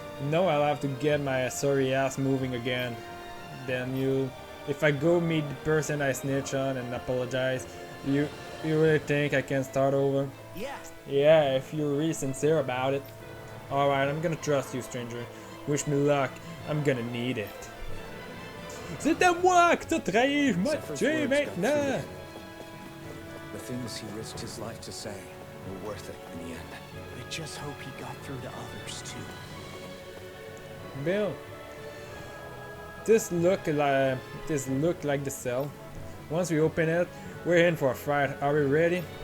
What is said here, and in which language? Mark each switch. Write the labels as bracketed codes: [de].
[en] No, I'll have to get my sorry ass moving again. Then if I go meet the person I snitch on and apologize, you really think I can start over? Yeah. Yeah, if you're really sincere about it. Alright, I'm gonna trust you, stranger. Wish me luck. I'm gonna need it. [fr] C'est à moi que t'as trahi, je m'en tue maintenant! [en] The things he risked his life to say were worth it in the end. I just hope he got through to others too. Bill, this look like the cell. Once we open it, we're in for a fight. Are we ready?